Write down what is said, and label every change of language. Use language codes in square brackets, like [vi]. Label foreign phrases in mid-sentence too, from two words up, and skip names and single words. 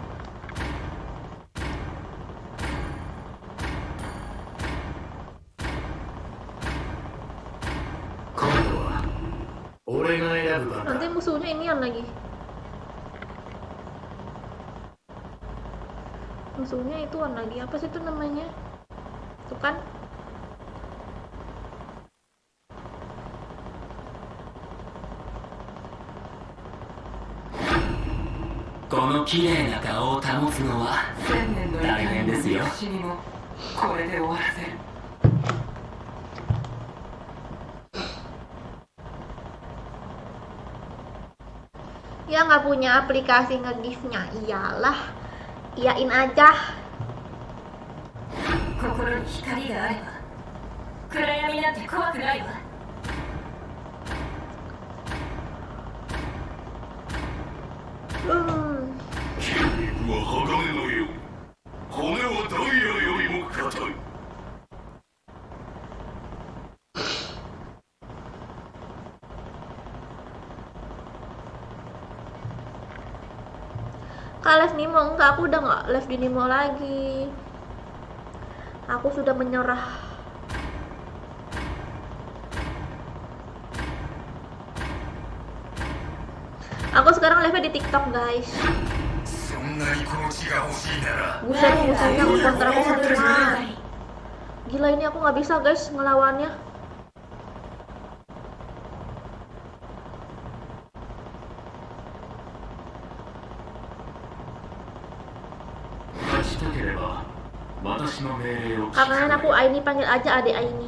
[id] Nanti musuhnya inian lagi. Musuhnya ituan lagi. Apa sih itu namanya? Tuh kan? [ja] この綺麗な顔を保つのは千年の怒大変ですよ。りも死にもこれで終わらせる。 [id] Ya nggak punya aplikasi nge-gift-nya. Iyalah, iyain aja. [ja] 心に光があれば暗闇なんて怖くないわ。筋肉は鋼のよう、骨はダイヤよりも硬い。 [id] Kak live Nemo enggak, aku udah nggak live di Nemo lagi. Aku sudah menyerah. Aku sekarang live di TikTok guys. [ja] そんなにこの血が欲しいなら [id] Buset, musuhnya kontra aku semua. Gila ini aku nggak bisa guys ngelawannya. Karena aku Aini, panggil aja adik Aini.